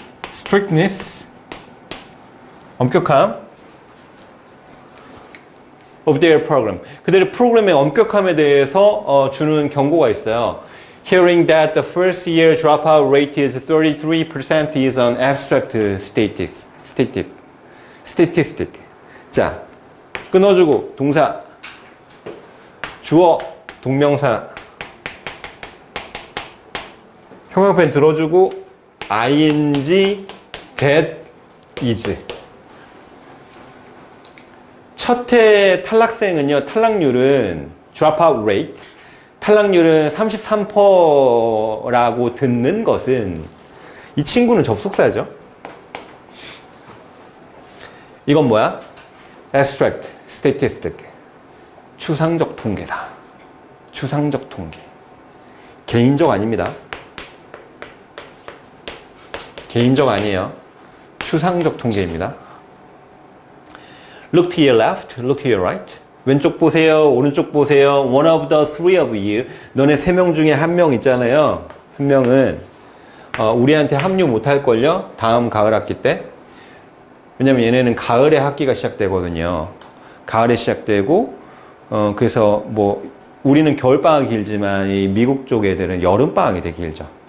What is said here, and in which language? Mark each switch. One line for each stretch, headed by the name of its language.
English: strictness,
Korean: 엄격함
English: of their program.
Korean: 그들의 프로그램의 엄격함에 대해서 주는 경고가 있어요.
English: Hearing that the first year dropout rate is 33% is an abstract statistic.
Korean: 자, 끊어주고 동사, 주어, 동명사, 형용편 들어주고 ing, that, is. 첫 해 탈락생은요, 탈락률은 dropout rate, 탈락률은 33%라고 듣는 것은 이 친구는 접속사죠. 이건 뭐야?
English: abstract statistic,
Korean: 추상적 통계다. 추상적 통계. 개인적 아닙니다. 개인적 아니에요. 추상적 통계입니다.
English: Look to your left, look to your right.
Korean: 왼쪽 보세요, 오른쪽 보세요.
English: One of the three of you.
Korean: 너네 세 명 중에 한 명 있잖아요. 한 명은 우리한테 합류 못할걸요? 다음 가을 학기 때. 왜냐면 얘네는 가을에 학기가 시작되거든요. 가을에 시작되고 그래서 뭐 우리는 겨울방학이 길지만 이 미국 쪽 애들은 여름방학이 되게 길죠.